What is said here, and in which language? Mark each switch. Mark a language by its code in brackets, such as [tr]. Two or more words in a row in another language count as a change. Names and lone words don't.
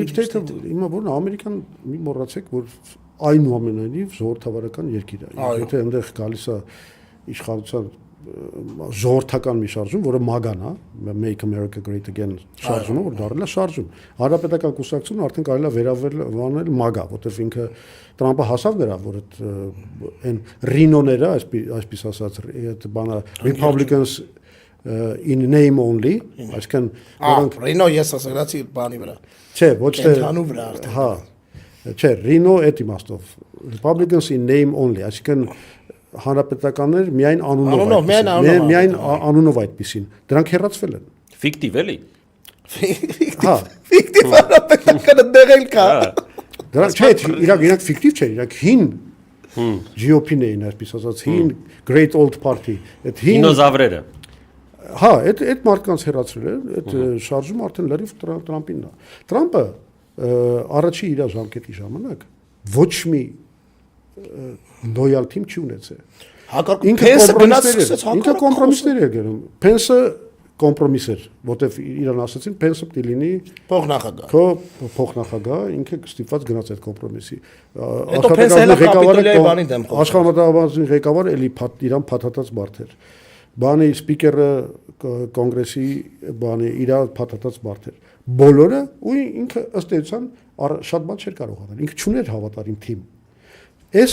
[hy] Deep State-ը հիմա որ Ամերիկան մի մոռացեք, որ այնուամենայնիվ ժողովրդավարական երկիր է։ Եթե այնտեղ գալիս է իշխանության ժողովրդական մի շարժում, որը MAGA-ն է, [en] Make America Great Again [hy] շարժումը, որ դառել է շարժում։ Հանրապետական կուսակցությունը արդեն կարելի է վերաբերել MAGA, որտեղ ինքը Թրամփը հասավ դրա, որ այն ռինոները, այսպես ասած, այդ բանը [en] Republicans in name only, [hy] այսինքն որոնք ռինո ես ասացի բանի վրա։ Չէ, ոչ թե ընդհանուր վրա արդեն։ Հա։ Չէ, ռինո այդ իմաստով [en] Republicans in name only, [hy] այսինքն հանրապետականներ միայն միայն անունով այդպեսին դրանք հեռացվել են ֆիկտիվ էլի հա ֆիկտիվ հանրապետականը դեղել կա դրանք չէ իրանք ֆիկտիվ չէ իրանք հին GOP-ն էին այսպես ասած հին Great Old Party այդ հին դինոզավրերը հա այդ մարդկանց հեռացրել են այդ շարժումը արդեն լրիվ Թրամփինն է Թրամփը առաջի իր ժամկետի ժամանակ ոչ մի [en] loyal team [hy] չի ունեցել։ Ինքը կոմպրոմիսներ էր գնում։ Pence-ը կոմպրոմիս էր, որտեվ իրան ասացին Pence-ը պիտի լինի փոխնախագահ։ Քո փոխնախագահ, ինքը ստիպված գնաց այդ կոմպրոմիսի։ Աշխատանքային ղեկավարը էլի իրան փաթաթած բարդ էր։ Բանի սպիկերը կոնգրեսի բանի իր փաթաթած բարդ էր։ Բոլորը ու ինքը ըստ էության շատ բան չէր կարող անել։ Ինքը չուներ հավատարիմ թիմ։ Այս